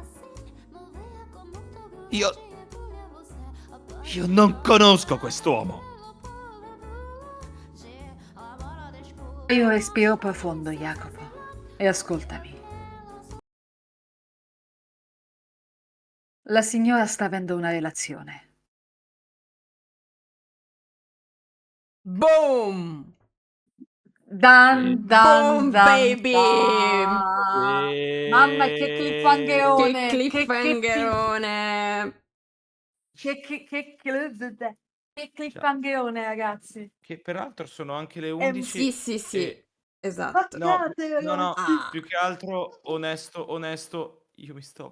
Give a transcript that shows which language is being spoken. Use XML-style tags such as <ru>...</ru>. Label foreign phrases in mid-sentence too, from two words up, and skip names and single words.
<it>Io non conosco quest'uomo. Io respiro profondo, Jacopo, e ascoltami. La signora sta avendo una relazione. Boom! Dan, Boom, dan, dan, baby! dan. Mamma, che Che cliffhangerone! cliffhangerone! Che cliffhangerone, ragazzi! Che peraltro sono anche le Sì, 11 Sì, e esatto. no, Scusate, no, Ah. più che altro onesto, io mi stavo</it>